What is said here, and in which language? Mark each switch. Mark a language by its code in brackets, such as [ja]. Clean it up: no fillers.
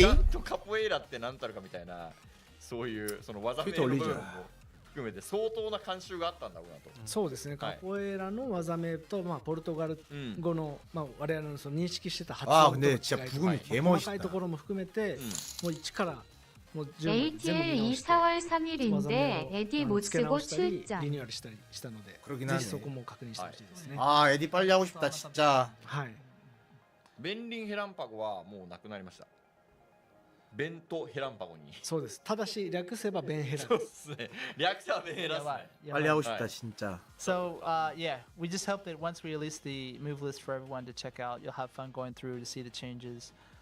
[ja] ちゃんとカポエイラって何たるかみたいなそういうその技名の部分も含めて相当な慣習があったんだろうなと。そうですね。カポエラの技名とポルトガル語の我々のその認識してた発音との違いとか細かいところも含めてもう一からもう全部 [ko] ATL 4월 3일인데 에디 못 쓰고 출장. [ja] リニューアルしたりしたので、 [ko] 그러긴 [ja] ぜ [ko] 하네. [ja] ひそこも確認してほしいですね。 [ko] 아, 에디 빨리 하고 싶다 진짜. [ja] はい。ベンリンヘランパゴはもうなくなりました。ベントヘランパゴに。そうです。ただし略せばベンヘラ。そうですね。略せばベンヘラですね。 [ko] 빨리 하고 싶다 진짜. [en] So yeah, we just hope that once we release the move list for everyone to check out, you'll have fun going through to see the changes.